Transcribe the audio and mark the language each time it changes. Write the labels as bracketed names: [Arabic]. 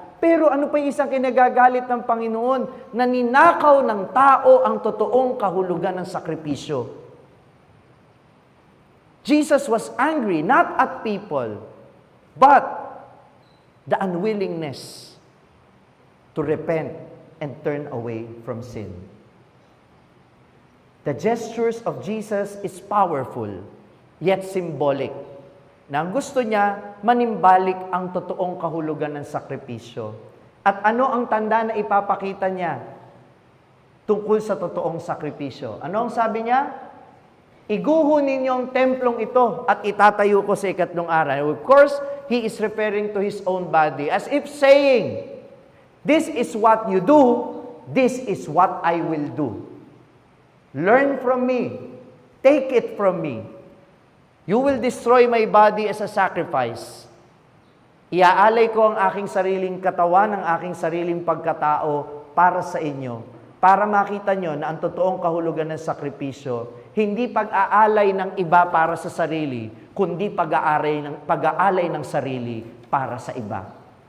[Filipino] Pero ano pa yung isang kinagagalit ng Panginoon? Na ninakaw ng tao ang totoong kahulugan ng sakripisyo. [English] Jesus was angry, not at people, but the unwillingness to repent and turn away from sin. The gestures of Jesus is powerful, yet symbolic. [Filipino] Na ang gusto niya, manimbalik ang totoong kahulugan ng sakripisyo. At ano ang tanda na ipapakita niya tungkol sa totoong sakripisyo? Ano ang sabi niya? Iguho ninyo ang templong ito at itatayo ko sa ikatlong araw. [English] Of course, he is referring to his own body as if saying, this is what you do, this is what I will do. Learn from me. Take it from me. You will destroy my body as a sacrifice. [Filipino] Iaalay ko ang aking sariling katawan, ang aking sariling pagkatao para sa inyo. Para makita nyo na ang totoong kahulugan ng sakripisyo, hindi pag-aalay ng iba para sa sarili, kundi pag-aalay ng sarili para sa iba.